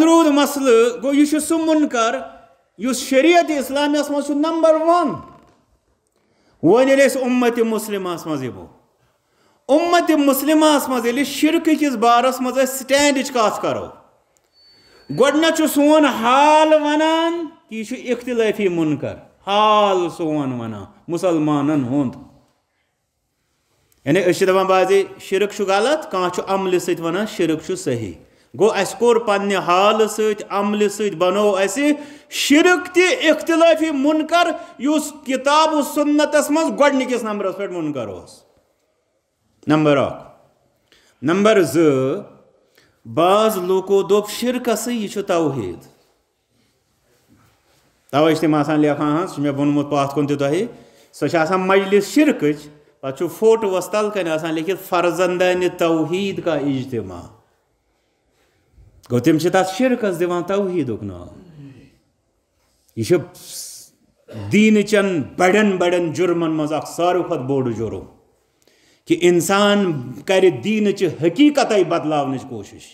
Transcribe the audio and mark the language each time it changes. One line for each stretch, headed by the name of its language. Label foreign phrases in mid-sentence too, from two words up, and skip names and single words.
Kashmiri: روٗد مسلہٕ گوٚو یہِ چھُ سُہ مُنکر یُس شریعت اسلامیہس منٛز چھُ نمبر 1 وۄنۍ ییٚلہِ أسۍ اُمتِ مُسلمہس منٛز یِمو اُمتِ مُسلمہس منٛز ییٚلہِ شرکہٕ کِس بارس منٛز أسۍ سٹینڈٕچ کتھ کرو گۄڈنیتھ چھُ سون حال ونان کہِ یہِ چھُ اختلٲفی مُنکر حال سون ونان مسلمانن ہند یعنی اس دپان بازی شرک چھ غلط کان عمل ست ونان شرک چھ صحیح گو اس کور پنہ حال ست عمل ست بنو اس شرک تہ اختلافی منکر یس کتاب و سنتس مز گۄڈنِکِس نمبرس پہ منکر اس نمبر 1 نمبر 2 بعض لوکو دوپ شرکس یہ توحید توے تم آسان لیکھان مے وونمت پاتھ کن تہ تۄہہِ سۄ چھِ آسان مجلس شرکٕچ پتہٕ چھُ فوٹوَس تل کَنہِ آسان لیکھِتھ
Urdu: فرزندانِ توحید کا اجتماع
Kashmiri: گوٚو تِم چھِ تتھ شرکس دِوان توحیدُک ناو یہ چھُ دیٖنٕچٮ۪ن بڑٮ۪ن بڑٮ۪ن جُرمن منٛز اکھ ساروی کھۄتہٕ بوٚڑ جُرم کہ انسان کرِ دیٖنٕچہِ حقیٖقتٕے بدلاونٕچ کوٗشش